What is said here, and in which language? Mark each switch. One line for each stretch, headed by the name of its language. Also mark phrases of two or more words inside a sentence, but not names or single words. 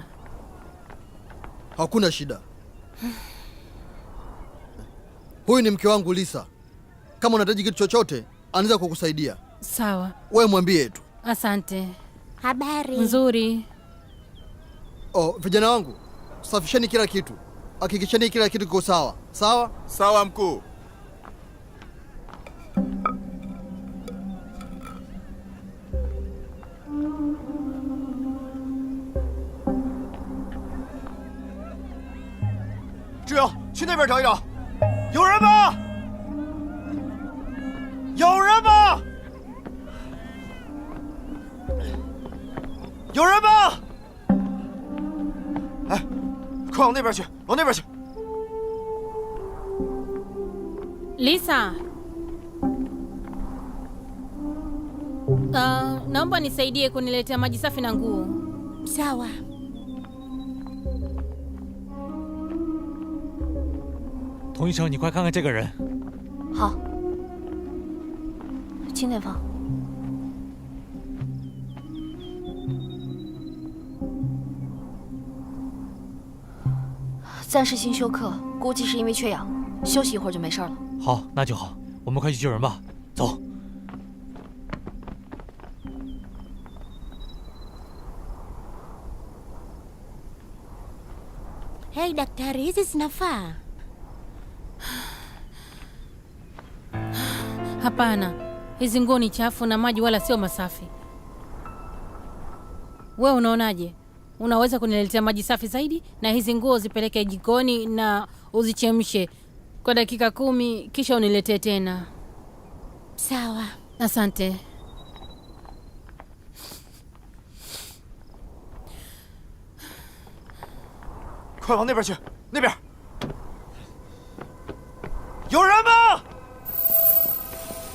Swahili: Hakuna shida. Huyu ni mke wangu Lisa. Kama unahitaji kitu chochote, anaweza kukusaidia. Sawa. Wewe mwambie tu. Asante. Habari Nzuri. Oh, vijana wangu, safisheni kila kitu. Hakikisheni kila kitu kiko sawa. Sawa? Sawa mkuu.
Chinese: 志勇，去那边找一找，有人吗？有人吗？有人吗？哎，快往那边去，往那边去。
Swahili: Lisa. Naomba nisaidie kuniletea maji safi na nguo. sawa.
Chinese: 童医生，你快看看这个人。好，轻点放。暂时性休克，估计是因为缺氧，休息一会儿就没事了。好，那就好，我们快去救人吧，走。
Swahili: Hei daktari, hizi zinafaa? Hapana, hizi nguo ni chafu na maji wala sio masafi. Wewe unaonaje? Unaweza kuniletea maji safi zaidi na hizi nguo zipeleke jikoni na uzichemshe kwa dakika 10 kisha uniletee tena. Sawa. Asante.
Chinese: 快往那边去，那边有人吗？